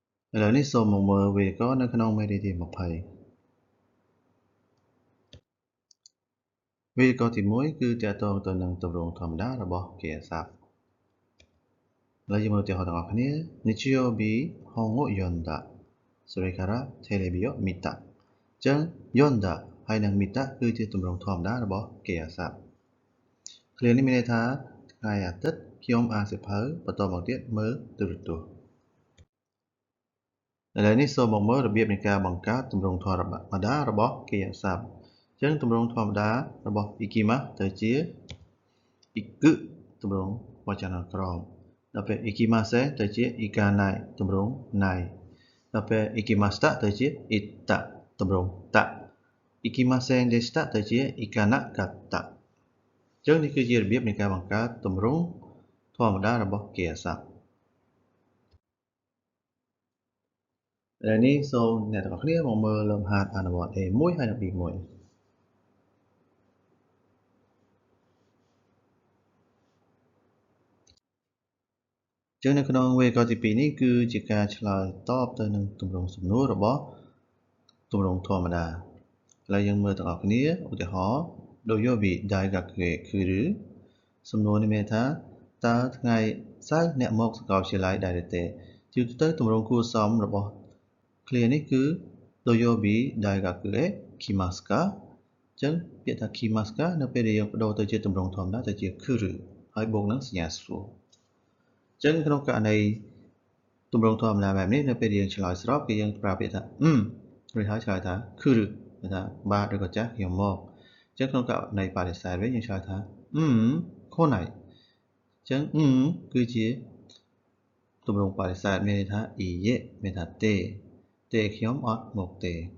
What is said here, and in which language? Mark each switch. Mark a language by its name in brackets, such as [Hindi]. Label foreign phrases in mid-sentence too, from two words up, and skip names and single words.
[Khmer] ឥឡូវនេះសូមមកមើលវីដេអូនៅក្នុងមេរៀនទី20វីដេអូទី1គឺទាក់ទងទៅនឹងទម្រង់ធម្មតារបស់គេហស័ព្ទឥឡូវយើងមើលឧទាហរណ៍ទាំងអស់គ្នា [Japanese] 日曜日本を読んだそれからテレビを見た [Khmer] អញ្ចឹង読んだហើយនិង見たគឺជាទម្រង់ធម្មតារបស់គេហស័ព្ទឃ្លានេះមានន័យថាថ្ងៃអាទិត្យខ្ញុំអានសៀវភៅបន្តមកទៀតមើលទូរទស្សន៍ ឥឡូវនេះសូមមកមើលរបៀបនៃការបង្កើតទម្រង់ធម្មតារបស់គេហស័ព្ទអញ្ចឹងទម្រង់ធម្មតារបស់ ikimasu ទៅជា iku ទម្រង់វចនានុក្រមដល់ពេល ikimasen ទៅជា ikanai ទម្រង់ nai ដល់ពេល ikimashita ទៅជា itta ទម្រង់ ta [Japanese] 行きませんでした [Khmer] ទៅជា ikanakatta អញ្ចឹងនេះគឺជារបៀបនៃការបង្កើតទម្រង់ធម្មតារបស់គេហស័ព្ទឥឡូវនេះសូមអ្នកទាំងអស់គ្នាមកមើលលំហាត់អនុវត្ត A1 ហើយនិង B1 ចឹងនៅក្នុងវេយ្យាករណ៍ទី2នេះគឺជាការឆ្លើយតបទៅនឹងទម្រង់សំណួររបស់ទម្រង់ធម្មតាឥឡូវយើងមើលទាំងអស់គ្នាឧទាហរណ៍ [Japanese] 土曜日大学へ [Khmer] 来るសំណួរនេះមានថាតើថ្ងៃសៅរ៍អ្នកមកសាកលវិទ្យាល័យដែរឬទេជាទូទៅទម្រង់គួរសមរបស់ឃ្លានេះគឺ土 [Japanese] 曜日大学へ来ますか [Khmer] អញ្ចឹងពាក្យថា [Japanese] 来ますか [Khmer] នៅពេលដែលយើងបដូរទៅជាទម្រង់ធម្មតាទៅ ជា来るហើយបូកនឹងសញ្ញាសួរអញ្ចឹងក្នុងករណីទម្រង់ធម្មតាបែបនេះនៅពេលយើងឆ្លើយស្របគឺយើងប្រើពាក្យថារួចហើយឆ្លើយថា来るគឺថាបាទឬក៏ចាស់ខ្ញុំមកអញ្ចឹងក្នុងករណីបដិសេធវិញយើងឆ្លើយថា来ないអញ្ចឹងគឺជាទម្រង់បដិសេធមានន័យថាいいえមានថាទេខ្ញុំអត់មកទេឥ